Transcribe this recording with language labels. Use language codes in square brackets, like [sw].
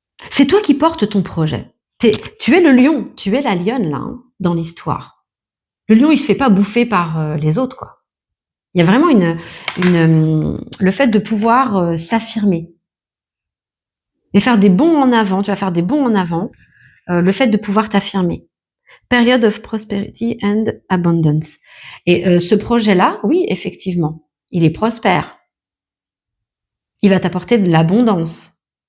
[fr] C'est toi qui portes ton projet. Tu es le lion, tu es la lionne, là, hein, dans l'histoire. Le lion, il se fait pas bouffer par les autres, quoi. Il y a vraiment le fait de pouvoir s'affirmer et faire des bonds en avant. Tu vas faire des bonds en avant. Le fait de pouvoir t'affirmer. [en] Period of prosperity and abundance. [fr] Et ce projet-là, oui, effectivement, il est prospère. Il va t'apporter de l'abondance.